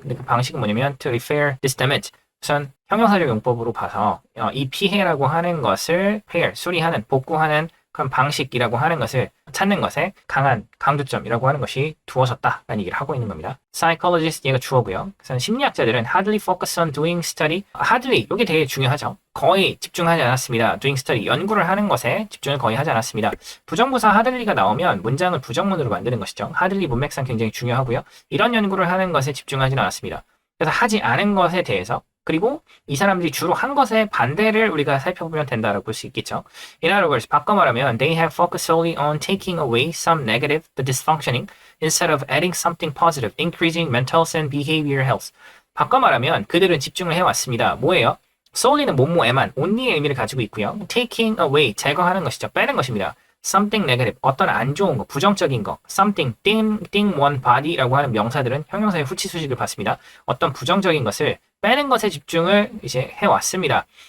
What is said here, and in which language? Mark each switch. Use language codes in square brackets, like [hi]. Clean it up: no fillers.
[ko] 근데 그 방식은 뭐냐면 [en] to repair this damage. [ko] 우선 형용사적 용법으로 봐서 이 피해라고 하는 것을 repair, 수리하는, 복구하는 그런 방식이라고 하는 것을 찾는 것에 강한 강조점이라고 하는 것이 두어졌다라는 얘기를 하고 있는 겁니다. Psychologist 얘가 주어고요. 그래서 심리학자들은 [en] hardly focus on doing study. [ko] hardly 이게 되게 중요하죠. 거의 집중하지 않았습니다. [en] doing study [ko] 연구를 하는 것에 집중을 거의 하지 않았습니다. 부정부사 hardly가 나오면 문장을 부정문으로 만드는 것이죠. hardly 문맥상 굉장히 중요하고요. 이런 연구를 하는 것에 집중하지는 않았습니다. 그래서 하지 않은 것에 대해서 그리고 이 사람들이 주로 한 것의 반대를 우리가 살펴보면 된다고 볼 수 있겠죠. [en] In other words, [ko] 바꿔 말하면 [en] they have focused solely on taking away some negative, the dysfunctioning, instead of adding something positive, increasing mental and behavioral health. [ko] 바꿔 말하면 그들은 집중을 해왔습니다. 뭐예요? solely는 뭐뭐에만, only의 의미를 가지고 있고요. taking away, 제거하는 것이죠. 빼는 것입니다. [en] something negative, [ko] 어떤 안 좋은 거, 부정적인 거, something, thing, one, body라고 하는 명사들은 형용사의 후치 수식을 받습니다. 어떤 부정적인 것을 빼는 것에 집중을 이제 해왔습니다.